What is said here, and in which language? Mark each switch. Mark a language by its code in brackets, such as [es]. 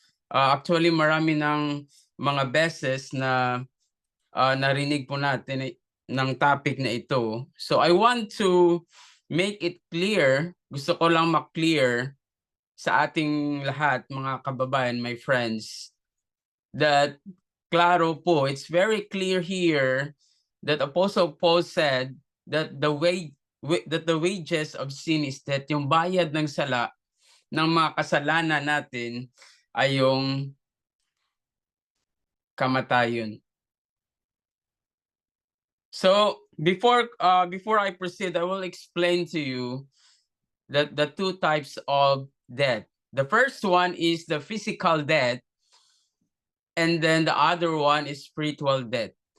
[tl] Actually, marami ng mga beses na narinig po natin ng topic na ito. [en] So I want to make it clear, [tl] gusto ko lang ma-clear sa ating lahat, mga kababayan, [en] my friends, that [tl] klaro po, [en] it's very clear here that Apostle Paul said that the wages of sin is death. [tl] Yung bayad ng sala ng mga kasalanan natin ay yung kamatayon. [en] So before I proceed, I will explain to you that the two types of death. The first one is the physical death, and then the other one is spiritual death.